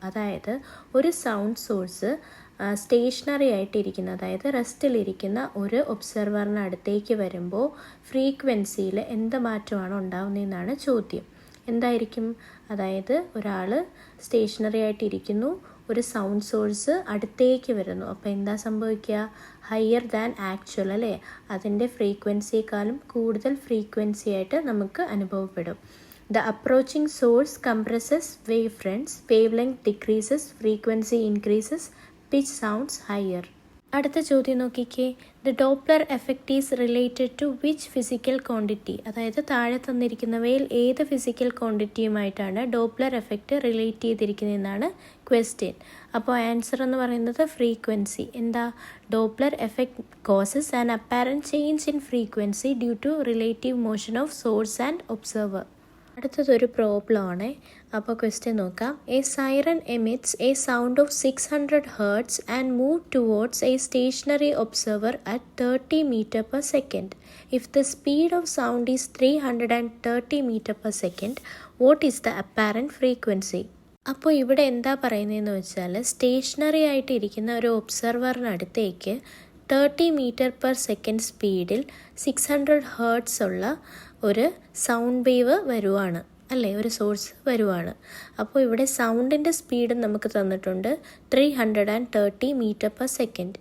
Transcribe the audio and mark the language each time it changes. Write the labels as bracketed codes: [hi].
[ml] അതായത് ഒരു sound source stationery ആയിട്ടിരിക്കുന്ന, അതായത് റെസ്റ്റിലിരിക്കുന്ന ഒരു ഒബ്സർവറിന് അടുത്തേക്ക് വരുമ്പോൾ ഫ്രീക്വൻസിയിൽ എന്ത് മാറ്റമാണ് ഉണ്ടാകുന്നതെന്നാണ് ചോദ്യം. എന്തായിരിക്കും, അതായത് ഒരാൾ സ്റ്റേഷനറി ആയിട്ടിരിക്കുന്നു, ഒരു സൗണ്ട് സോഴ്സ് അടുത്തേക്ക് വരുന്നു, അപ്പോൾ എന്താ സംഭവിക്കുക, [en] higher than actual [ml] അല്ലേ, അതിൻ്റെ ഫ്രീക്വൻസിയേക്കാളും കൂടുതൽ ഫ്രീക്വൻസി ആയിട്ട് നമുക്ക് അനുഭവപ്പെടും. [en] The approaching source compresses wave fronts, wavelength decreases, frequency increases, pitch sounds higher. [ml] അടുത്ത ചോദ്യം നോക്കിക്കേ. [en] The Doppler effect is related to which physical quantity. [ml] അതായത് താഴെ തന്നിരിക്കുന്നവയിൽ ഏത് physical ക്വാണ്ടിറ്റിയുമായിട്ടാണ് Doppler effect relate ചെയ്തിരിക്കുന്നതെന്നാണ് question. അപ്പോൾ ആൻസർ എന്ന് പറയുന്നത് ഫ്രീക്വൻസി. എന്താ, [en] Doppler effect causes an apparent change in frequency due to relative motion of source and observer. [ml] അടുത്തതൊരു problem ആണ്. അപ്പോൾ ക്വസ്റ്റ്യൻ നോക്കാം. [en] A siren emits a sound of 600 Hz and move towards a stationary observer at 30 meter per second. If the speed of sound is 330 meter per second, what is the apparent frequency? [ml] അപ്പോൾ ഇവിടെ എന്താ പറയുന്നതെന്ന് വെച്ചാൽ stationery ആയിട്ട് ഇരിക്കുന്ന ഒരു ഒബ്സർവറിനടുത്തേക്ക് 30 meter per second സ്പീഡിൽ 600 Hz ഉള്ള ഒരു സൗണ്ട് വേവ് വരുവാണ് അല്ലേ, ഒരു സോഴ്സ് വരുവാണ്. അപ്പോൾ ഇവിടെ സൗണ്ടിൻ്റെ സ്പീഡ് നമുക്ക് തന്നിട്ടുണ്ട് 330 meter per second.